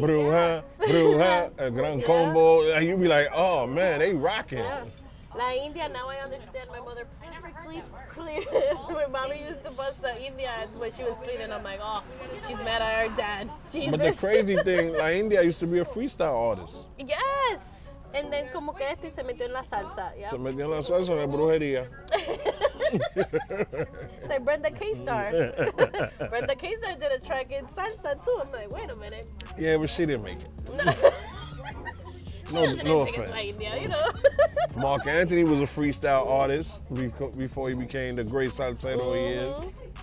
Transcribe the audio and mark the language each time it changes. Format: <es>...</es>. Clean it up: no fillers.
<es>bruja, El Gran Combo.</es> <en>And you be like, oh man, they rocking. Yeah. La India, now I understand my mother perfectly clear. When mommy used to bust the India when she was cleaning, I'm like, oh, she's mad at her dad. Jesus. But the crazy thing, La India used to be a freestyle artist. Yes.</en> <es>And then como que este se metió en la salsa.</es> <en>Yeah.</en> <es>Se metió en la salsa de brujería.</es> <en>It's like Brenda K-Star. Brenda K-Star did a track in salsa too. I'm like, wait a minute. Yeah, but she didn't make it. She No, doesn't no take it to La offense. India, you know. Mark Anthony was a freestyle artist before he became the great salsero he is.</en>